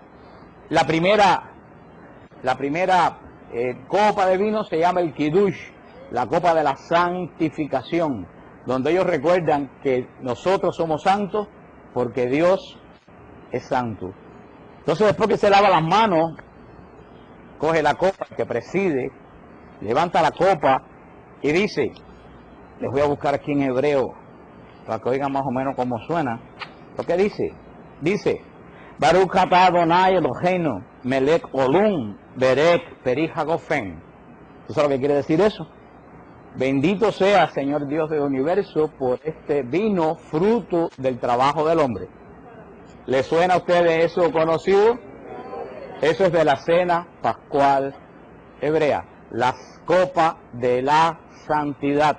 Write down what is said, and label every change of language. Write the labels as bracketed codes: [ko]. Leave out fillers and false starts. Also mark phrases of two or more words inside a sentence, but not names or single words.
[es] La primera copa de vino se llama el Kiddush, la copa de la santificación, donde ellos recuerdan que nosotros somos santos porque Dios es santo. Entonces, después que se lava las manos, coge la copa que preside, levanta la copa y dice, les voy a buscar aquí en hebreo para que oigan más o menos cómo suena. ¿Lo que dice? Dice, [he] ברוך אתה אדוני אלוהינו מלך עולם בורא פרי הגפן. ¿Tú sabes lo que quiere decir eso? Bendito sea, Señor Dios del universo, por este vino fruto del trabajo del hombre. ¿Le suena a ustedes eso conocido? Eso es de la cena pascual hebrea, las copas de la santidad.